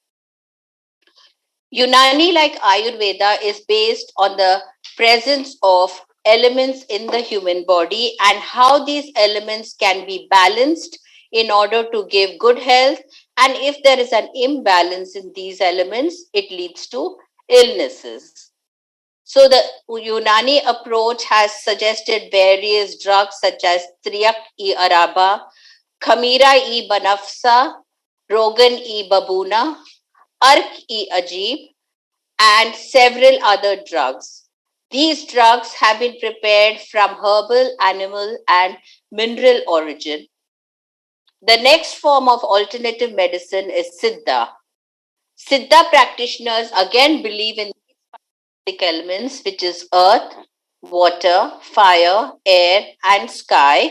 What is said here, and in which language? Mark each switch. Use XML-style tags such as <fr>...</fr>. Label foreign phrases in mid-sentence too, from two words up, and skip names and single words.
<en>Unani, like Ayurveda, is based on the presence of elements in the human body and how these elements can be balanced in order to give good health. And if there is an imbalance in these elements, it leads to illnesses. So the Unani approach has suggested various drugs such as Triac-e-Araba, Khamira-e-Banafsa, Rogan-e-Babuna, Ark-e-Ajib, and several other drugs. These drugs have been prepared from herbal, animal, and mineral origin. The next form of alternative medicine is Siddha. Siddha practitioners again believe in basic elements, which is earth, water, fire, air, and sky.</en>